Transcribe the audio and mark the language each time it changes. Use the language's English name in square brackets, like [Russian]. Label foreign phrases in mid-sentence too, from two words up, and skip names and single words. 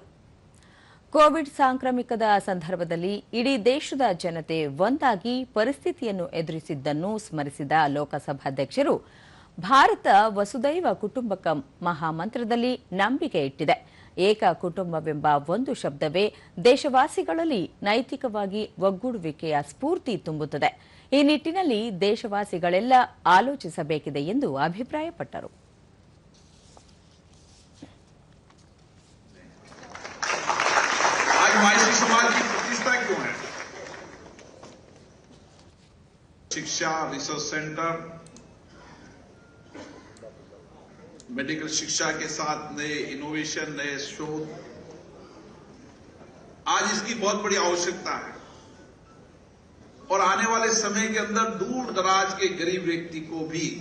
[Kannada] ಕೋವಿಡ್ ಸಾಂಕ್ರಾಮಿಕದ ಸಂದರ್ಭದಲ್ಲಿ ಇಡೀ ದೇಶದ ಜನತೆ ಒಂದಾಗಿ ಪರಿಸ್ಥಿತಿಯನ್ನು ಎದುರಿಸಿದ್ದನ್ನು ಸ್ಮರಿಸಿದ ಲೋಕಸಭಾಧ್ಯಕ್ಷರು, ಭಾರತ [Sanskrit] ವಸುದೈವ ಕುಟುಂಬಕಂ [Kannada] ಮಹಾಮಂತ್ರದಲ್ಲಿ ನಂಬಿಕೆ ಇಟ್ಟಿದೆ. ಏಕ ಕುಟುಂಬವೆಂಬ ಒಂದು ಶಬ್ದವೇ ದೇಶವಾಸಿಗಳಲ್ಲಿ ನೈತಿಕವಾಗಿ ಒಗ್ಗೂಡುವಿಕೆಯ ಸ್ಫೂರ್ತಿ ತುಂಬುತ್ತದೆ. ಈ ನಿಟ್ಟಿನಲ್ಲಿ ದೇಶವಾಸಿಗಳೆಲ್ಲ ಆಲೋಚಿಸಬೇಕಿದೆ ಎಂದು ಅಭಿಪ್ರಾಯಪಟ್ಟರು. [Hindi] माइसी समाज की प्रतिष्ठा क्यों है? शिक्षा, [English] research center, [Hindi] मेडिकल शिक्षा के साथ नए इनोवेशन, नए शोध, आज इसकी बहुत बड़ी आवश्यकता है और आने वाले समय के अंदर दूर दराज के गरीब व्यक्ति को भी